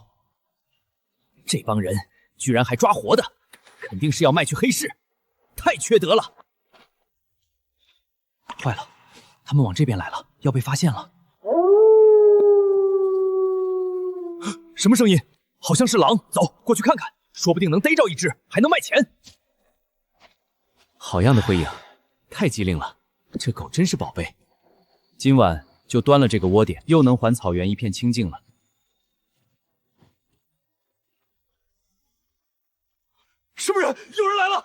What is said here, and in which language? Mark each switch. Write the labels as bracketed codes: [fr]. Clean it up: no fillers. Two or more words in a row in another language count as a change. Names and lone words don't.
[zh] 這幫人居然還抓活的，肯定是要賣去黑市，太缺德了！壞了，他們往這邊來了，要被發現了。什麼聲音？好像是狼，走，過去看看，說不定能逮着一隻，還能賣錢。好樣的，灰影，太機靈了，這狗真是寶貝。今晚就端了這個窩點，又能還草原一片清靜了。是不是有人來了？